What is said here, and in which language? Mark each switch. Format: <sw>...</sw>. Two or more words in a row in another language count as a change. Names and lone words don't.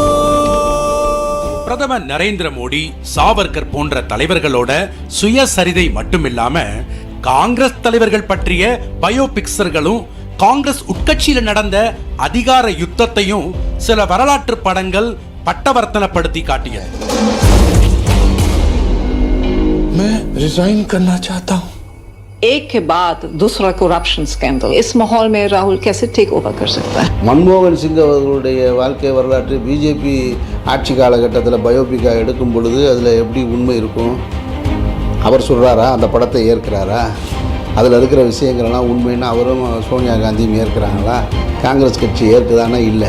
<ta>பிரதமர் நரேந்திர மோடி, சாவர்கர் போன்ற தலைவர்களோட சுயசரிதை மட்டுமில்லாம காங்கிரஸ் தலைவர்கள் பற்றிய பயோபிக்சர்களும் காங்கிரஸ் உட்கட்சியில் நடந்த அதிகார யுத்தத்தையும் சில வரலாற்று படங்கள் பட்டவர்த்தனப்படுத்தி காட்டியது.</ta> <hi>मैं रिजाइन करना चाहता हूं. एक के बाद दूसरा</hi> <en>corruption scandal,</en> <hi>इस माहौल में राहुल कैसे</hi> <en>take over</en> <hi>कर सकता है?</hi> <ta>மன்மோகன் சிங் அவர்களுடைய வாழ்க்கை வரலாற்று பிஜேபி ஆட்சி காலகட்டத்தில் பயோபிக்காக எடுக்கும் பொழுது அதில் எப்படி உண்மை இருக்கும்? அவர் சொல்கிறாரா? அந்த படத்தை ஏற்கிறாரா? அதில் இருக்கிற விஷயங்கள்லாம் உண்மைன்னா அவரும் சோனியா காந்தியும் ஏற்கிறாங்களா? காங்கிரஸ் கட்சி ஏற்குதானா? இல்லை.</ta>